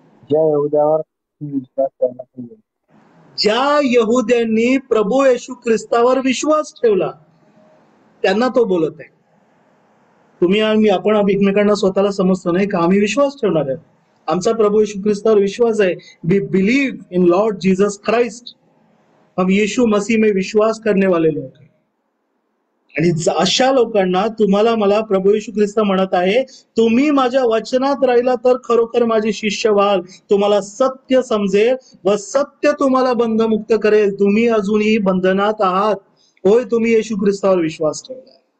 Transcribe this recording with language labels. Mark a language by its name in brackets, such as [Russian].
[Marathi] ज्या यहुद्यावर विश्वास करण्यात येईल. ज्या यहुद्यांनी प्रभू येशू ख्रिस्तावर विश्वास ठेवला त्यांना तो बोलत आहे. तुम्ही आणि आपण एकमेकांना स्वतःला समजतो नाही का, आम्ही विश्वास ठेवणार आहे. आमचा प्रभू येशू ख्रिस्तावर विश्वास आहे. [English] We believe in Lord Jesus Christ. [Hindi] हम यीशु मसीह में विश्वास करने वाले [Marathi] लोक आहे. आणि अशा लोकांना तुम्हाला मला प्रभू येशू ख्रिस्त म्हणत आहे, तुम्ही माझ्या वचनात राहिला तर खरोखर माझे शिष्य व्हाल. तुम्हाला सत्य समजेल व सत्य तुम्हाला बंधमुक्त करेल. तुम्ही अजूनही बंधनात आहात. होय, तुम्ही येशू ख्रिस्तावर विश्वास ठेवलाय.